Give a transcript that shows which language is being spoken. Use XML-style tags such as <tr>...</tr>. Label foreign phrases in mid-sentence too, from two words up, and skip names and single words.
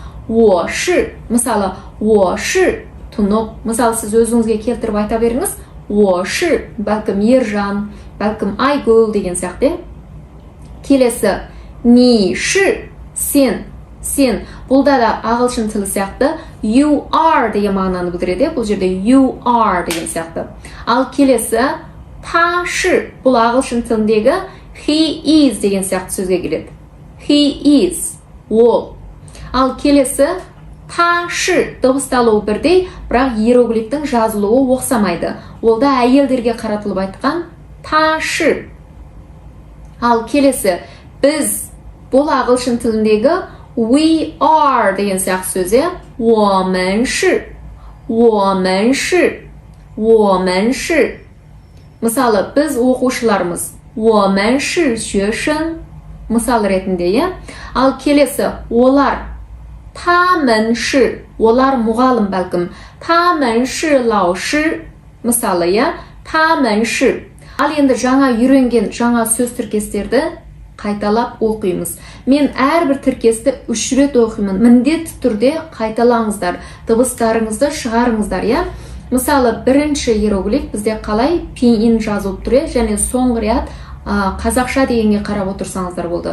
<kk>Ши. Мысалы, ши тұнық. Мысалы, сіз өзіңізге келтіріп айта беріңіз.</kk> <zh>我是</zh> <kk>бәлкім Ержан, бәлкім Айгүл деген сияқты. Келесі</kk> <zh>你是</zh> <kk>сен. Сен. Бұлда да ағылшын тілі сияқты</kk> <en>you are</en> <kk>деген мағынаны білдіреді. Бұл жерде</kk> <en>you are</en> <kk>деген сияқты. Ал келесі</kk> <zh>他是.</zh> <kk>Бұл ағылшын тіліндегі</kk> <en>he is</en> <kk>деген сияқты сөзге келеді.</kk> <en>He is.</en> <kk>Ол. Ал келесі</kk> <zh>她是</zh> <kk>дыбысталуы бірдей, бірақ иероглифтің жазылуы оқсамайды. Ол да әйелдерге қаратылып айтқан</kk> <zh>她是.</zh> <kk>Ал келесі біз. Бұл ағылшын тіліндегі</kk> <en>we are</en> <kk>деген сияқты сөзі</kk> <zh>我们是</zh> <kk>Мысалы, біз оқушылармыз</kk> <zh>我们是学生</zh> <kk>мысал ретінде, ал келесі олар</kk> <zh>他们是</zh> <kk>олар мұғалім бәлкім</kk> <zh>他们是老师</zh> <kk>мысалы,</kk> <zh>他们是</zh> <kk>ал енді жаңа үйренген жаңа сөз тіркестерді қайталап оқимыз. Мен әрбір тіркесті 3 рет оқимын. Міндетті түрде қайталаңыздар. Дыбыстарыңызды шығарыңыздар, Мысалы, бірінші иероглиф бізде қалай пинyin жазылып тұр, және соңғы рет қазақша дегенге қарап отырсаңыздар болды.</kk>